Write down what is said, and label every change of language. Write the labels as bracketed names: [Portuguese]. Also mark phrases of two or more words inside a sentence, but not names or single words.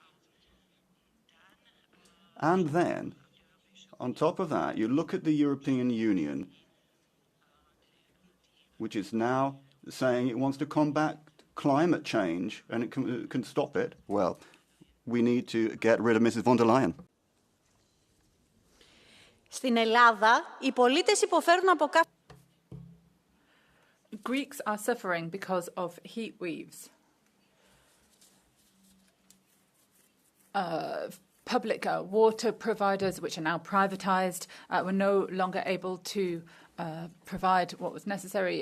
[English] And then, on top of that, you look at the European Union, which is now saying it wants to combat climate change and it can stop it. Well, we need to get rid of Mrs. von der Leyen. [Greek] Στην Ελλάδα, οι πολίτες υποφέρουν από κάθε... [English] Greeks are suffering because of heat waves. Public water providers, which are now privatized, were no longer able to provide what was necessary.